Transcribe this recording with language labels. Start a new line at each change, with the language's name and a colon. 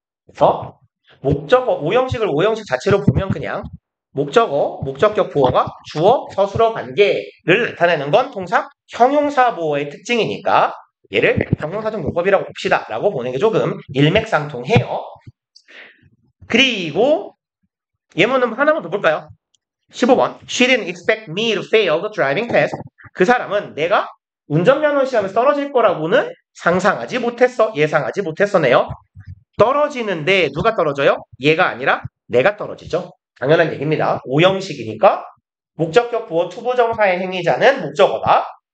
Korean: 그래서 목적어 5형식을 5형식 자체로 보면 그냥 목적어, 목적격 보어가 주어, 서술어 관계를 나타내는 건 통상 형용사 보어의 특징이니까 얘를 형용사적 용법이라고 봅시다 라고 보는 게 조금 일맥상통해요. 그리고 예문은 하나만 더 볼까요?
English: 15번 She didn't expect me to fail the driving test.
Korean: 그 사람은 내가 운전면허 시험에서 떨어질 거라고는 상상하지 못했어. 예상하지 못했어네요. 떨어지는데 누가 떨어져요? 얘가 아니라 내가 떨어지죠. 당연한 얘기입니다. 5형식이니까 목적격 부어 투부정사의 행위자는 목적어다.